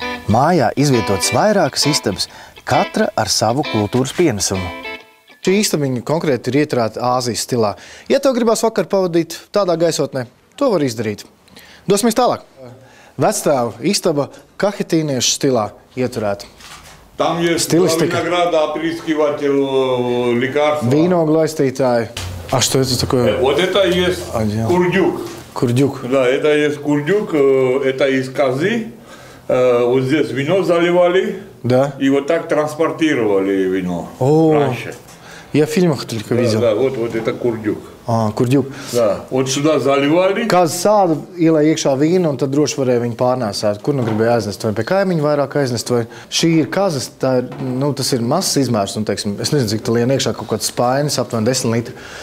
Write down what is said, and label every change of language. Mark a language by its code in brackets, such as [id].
[lv] Mājā izvietotas vairākas istabas, katra ar savu kultūras pienesumu. Šī istabiņa konkrēti ir ieturēta Āzijas stilā. Ja tev gribās vakar pavadīt tādā gaisotnē, to var izdarīt. Dosimies tālāk. Vectēva istaba kahetīniešu stilā ieturēta. [ru] Там есть винограда, опрыскиватель лекарства. Виногlastītāji. А что это такое? Вот это есть курдюк. Курдюк. Да, это есть курдюк, это из козы. Вот здесь вино заливали. Да. И вот так транспортировали вино раньше. Я в фильмах только видел. Да, вот это курдюк. [lv] Kurdjuk. [ru] Да, вот сюда заливали. [lv] Kāds sāda ielai iekšā vīnu, un tad droši varēja viņu pārnēsāt. Kur nu gribēja aiznest, vai pie kaimiņu vairāk aiznest, vai šī ir kazas, tā ir, tas ir mazs izmērs, un, teiksim, es nezinu, cik tā lien iekšā kaut kāds spainis, aptuveni 10 litri.